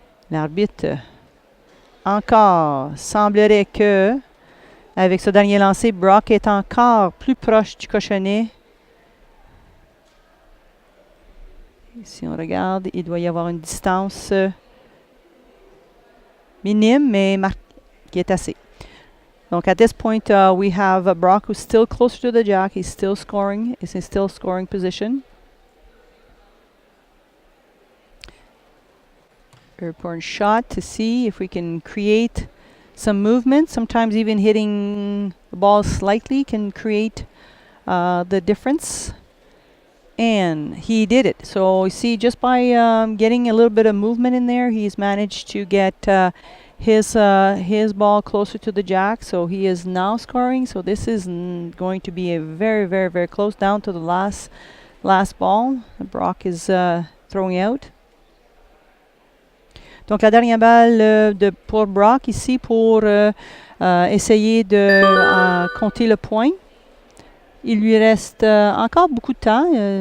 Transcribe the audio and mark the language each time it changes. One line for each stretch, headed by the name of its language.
French: L'arbitre encore semblerait que avec ce dernier lancé, Brock est encore plus proche du cochonnet. Si on regarde, il doit y avoir une distance minime, mais qui est assez.
English: Donc, at this point, we have Brock who's still closer to the jack. He's still scoring. He's in still scoring position. Very important shot to see if we can create some movement. Sometimes even hitting the ball slightly can create the difference. And he did it. So you see, just by getting a little bit of movement in there, he's managed to get his ball closer to the jack. So he is now scoring. So this is going to be a very, very, very close down to the last ball. Brock is throwing out.
French: Donc la dernière balle pour Brock ici pour essayer de compter le point. Il lui reste encore beaucoup de temps.